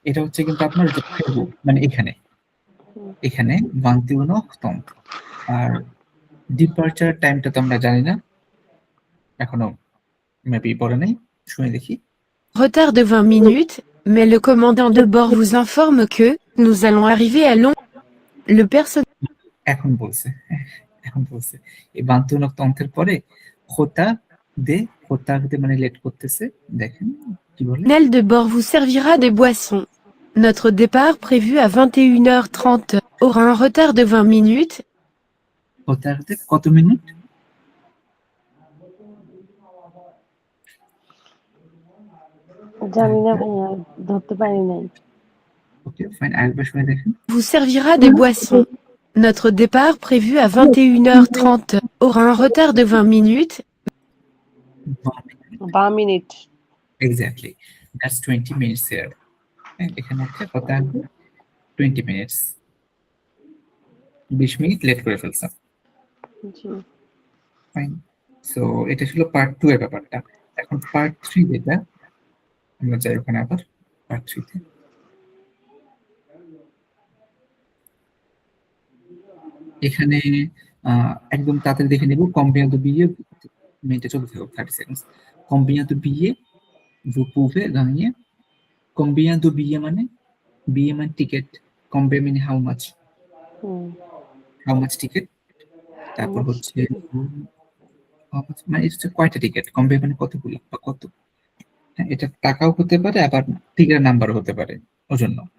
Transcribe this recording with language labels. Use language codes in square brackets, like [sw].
[bn] এটা হচ্ছে কিন্তু আপনার যে ফেবু, মানে এখানে হুম। এখানে 21h30। আর ডিপার্চার টাইমটা তো আমরা জানি না, এখনো মেবি পড়ে নাই, শুনে দেখি। [fr] retard de 20 minutes, mais le commandant de bord vous informe que nous allons arriver à Londres. Le personnel [bn] এখন বলছে, এখন বলছে এই 21h30 পরে হোতা দে মানে লেট করতেছে। দেখেন কি বলে, [fr] de bord vous servira des boissons. Notre départ prévu à 21h30 aura un retard de 20 minutes. [bn] হোতাতে কত মিনিট? জানি না ভাইয়া, ধরতে পারি নাই। ওকে ফাইন, আরেকবার শুনে দেখেন। [fr] Vous servira des boissons. Notre départ prévu à 21h30 aura un retard de 20 minutes. [bn] 12 minute. Exactly, that's 20 minutes here. এখানে হচ্ছে হোতা 20 মিনিটস, 20 মিনিট লেট করে ফেলছেন। জি ফাইন। সো এটা ছিল পার্ট 2 এর ব্যাপারটা। এখন পার্ট 3 যেটা, আমরা যাই ওখানে আবার পার্ট 3 তে। এখানে একদম তাড়াতাড়ি দেখে নেব। [fr] combien de billets, [bn] মিনিটে চলতে থাকো 30 seconds. [fr] combien de billets vous pouvez gagner? combien de billets [bn] মানে billet মানে টিকেট, combien মানে how much, hmm how much ticket. তারপর হচ্ছে how much মানে এটা হচ্ছে কয়টা টিকেট, combien মানে কতগুলো বা কত। হ্যাঁ, এটা টাকাও হতে পারে, আবার টিকেটের নাম্বারও হতে পারে, ওজন্য।